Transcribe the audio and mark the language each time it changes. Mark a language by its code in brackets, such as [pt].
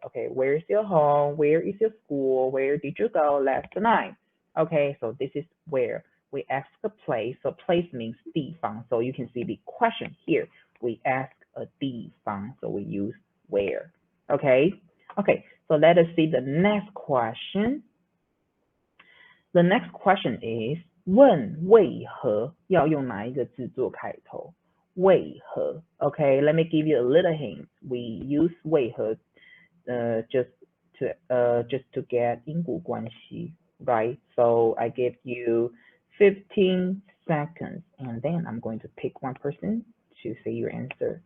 [en] Okay, where is your home? Where is your school? Where did you go last night? Okay, so this is where. We ask a place, so place means 地方. So you can see the question here. We ask a 地方, so we use where. Okay, okay, so let us see the next question. The next question is [zh] 问为何要用哪一个字做开头？为何 [en] Okay, let me give you a little hint. We use [zh] 为何 [en] just to get [zh] 因果关系, [en] right? So I give you 15 seconds and then I'm going to pick one person to say your answer.